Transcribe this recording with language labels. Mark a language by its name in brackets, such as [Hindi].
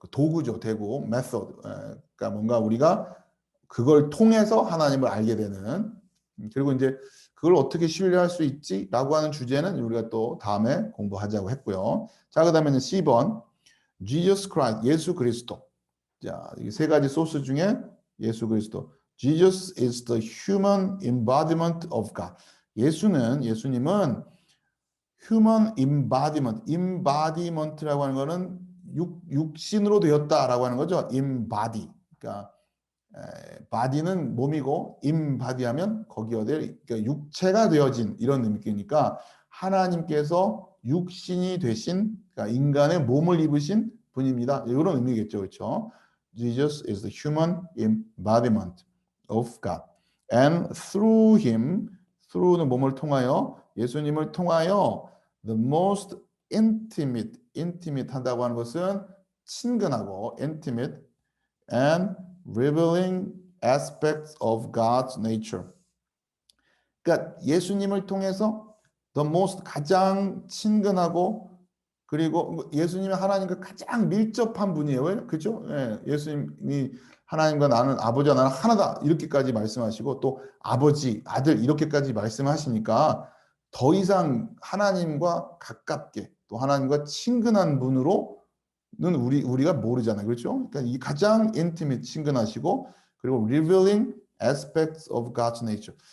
[Korean] 도구죠, 대구, 메소드. 그러니까 뭔가 우리가 그걸 통해서 하나님을 알게 되는 그리고 이제 그걸 어떻게 신뢰할 수 있지라고 하는 주제는 우리가 또 다음에 공부하자고 했고요. 자, 그다음에는 C번 Jesus Christ, 예수 그리스도. 자, 이 세 가지 소스 중에 예수 그리스도. [English] Jesus is the human embodiment of God. [Korean] 예수님은 [English] human embodiment [Korean] 라고 하는 거는 육신으로 되었다라고 하는 거죠. [English] embody. [Korean] 그러니까 body는 몸이고 embody 하면 거기에 그러니까 육체가 되어진 이런 느낌이니까 하나님께서 육신이 되신 그러니까 인간의 몸을 입으신 분입니다. 이런 의미겠죠. 그렇죠? [English] Jesus is the human embodiment of God. And through him, through는 [Korean] 몸을 통하여 예수님을 통하여 [English] the most intimate [Korean] 한다고 하는 것은 친근하고 [English] intimate and revealing aspects of God's nature. [Korean] 그러니까 예수님을 통해서 [English] the most [Korean] 가장 친근하고 그리고 예수님이 하나님과 가장 밀접한 분이에요. 그렇죠? 예수님이 하나님과 나는 아버지와 나는 하나다 이렇게까지 말씀하시고 또 아버지, 아들 이렇게까지 말씀하시니까 더 이상 하나님과 가깝게 또 하나님과 친근한 분으로는 우리가 모르잖아요. 그렇죠? 그러니까 이 가장 [English] intimate [Korean] 친근하시고 그리고 [English] revealing aspects of God's nature.